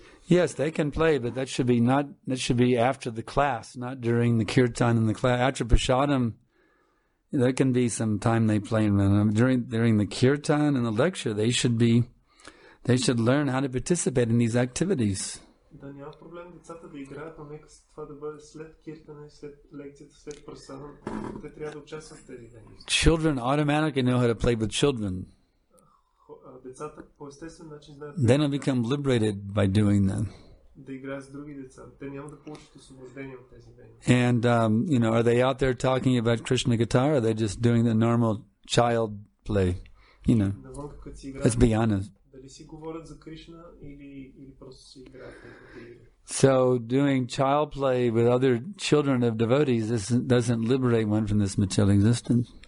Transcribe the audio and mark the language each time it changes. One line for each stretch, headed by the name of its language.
English: Yes, they can play, but that should be after the class, not during the kirtan and the class. After prasadam, there can be some time they play, and during the kirtan and the lecture, they should learn how to participate in these activities.
Bulgarian: Да, няма проблем децата да играят, но нека това да бъде след киртане, след лекцията, след прасадам. Те трябва да участват в тези дейности.
English: Children automatically know how to play with children.
Bulgarian: Децата по естествен начин знаят.
English: They don't become liberated by doing that.
Bulgarian: Да играят с други деца. Те няма да получат освобождение от тези дейности.
English: And are they out there talking about Krishna guitar, or are they just doing the normal child play?
Bulgarian: Навън като си играят.
English: Let's be honest.
Bulgarian: Дали си говорят за Кришна или просто си играят.
English: So doing child play with other children of devotees doesn't liberate one from this material existence.